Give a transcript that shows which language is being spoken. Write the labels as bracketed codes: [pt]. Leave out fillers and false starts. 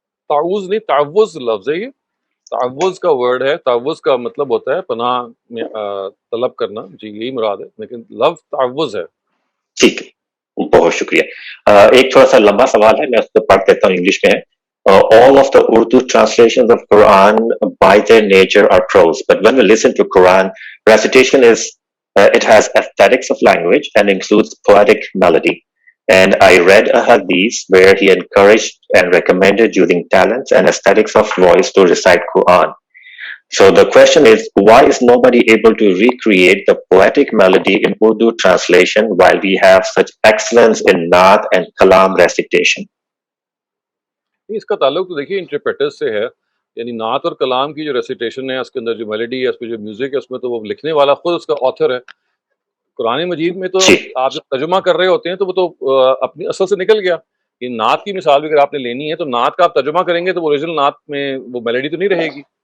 [ur] تعوذ نہیں، تعوذ لفظ ہے، یہ تعوذ کا ورڈ ہے. تعوذ کا مطلب ہوتا ہے پناہ میں طلب کرنا، جی یہی مراد ہے، لیکن لفظ تعوذ ہے. ٹھیک ہے، بہت شکریہ. ایک تھوڑا سا لمبا سوال ہے، میں اس کو پڑھ دیتا ہوں، انگلش میں ہے. [en] All of the Urdu translations of Quran by their nature are prose, but when we listen to Quran, recitation it has aesthetics of language and includes poetic melody. And I read a hadith where he encouraged and recommended using talents and aesthetics of voice to recite Quran. So the question is, why is nobody able to recreate the poetic melody in Urdu translation while we have such excellence in Naat and Kalam recitation? [ur] اس کا تعلق تو دیکھیے interpreters سے ہے، یعنی نعت اور کلام کی جو ریسیٹیشن ہے، اس کے اندر جو میلڈی ہے، اس پہ جو میوزک ہے، اس میں تو وہ لکھنے والا خود اس کا آتھر ہے. قرآن مجید میں تو آپ جب ترجمہ کر رہے ہوتے ہیں تو وہ تو اپنی اصل سے نکل گیا. یہ نعت کی مثال بھی اگر آپ نے لینی ہے تو نعت کا آپ ترجمہ کریں گے تو وہ اوریجنل نعت میں وہ میلڈی تو نہیں رہے گی.